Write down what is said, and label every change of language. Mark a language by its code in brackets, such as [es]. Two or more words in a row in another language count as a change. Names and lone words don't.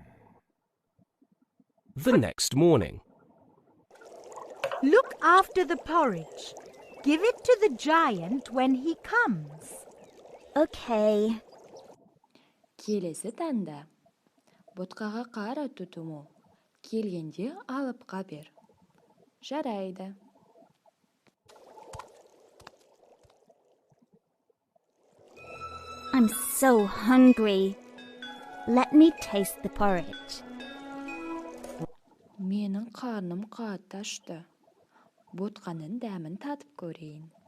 [en] The next morning. Look after the porridge. Give it to the giant when he comes. Okay. [kk] Келесі таңда. Ботқаға қара, Тутуму. Келгенде алыпқа бер. Жарайды. [en] I'm so hungry. Let me taste the porridge. [kk] Менің қарным қатты ашты. Ботқаның дәмін татып көрейін.